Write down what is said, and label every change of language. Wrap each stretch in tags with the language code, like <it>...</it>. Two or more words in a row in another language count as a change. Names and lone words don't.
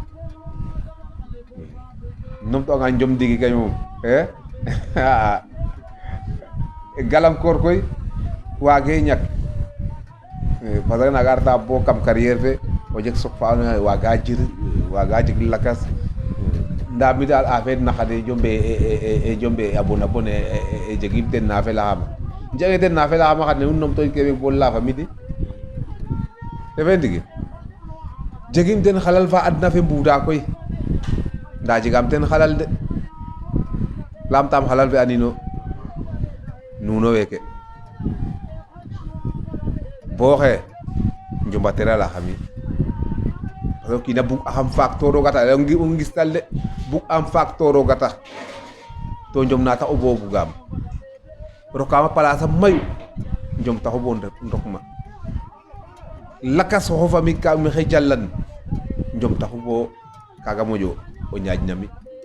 <srr>numtuwanga njom ndiiki kay moom galankor koy waagee ñak</srr> <fr>parce que</fr> <srr>naga reta bo kam carrière fe o jeg sok fa andoona yee waaga jeg lakas ndaa mi daal affaire naqade jombe a bona bon e jegim ten na felaxama jege ten na felaxama xad ne nu numtoy ke bo lafa midi refe ndiki jegim ten xalal fa adna fe mbuuda koy ndaa jegaam ten xalal de lamtam xalal fe anino nuuno weeke bo xe njombatera la xami</srr> <fr>parce que</fr> <srr>kiina bug axam faak to roga tax o ngistal de bug am faak to roga tax to njom na tax o bo bugaam rokaama place a mayu njom taxu bo ndok ma lakas oxo fami ka maxey jalan njom taxu bo kaga moƴo o ñaaƴ na mi</srr>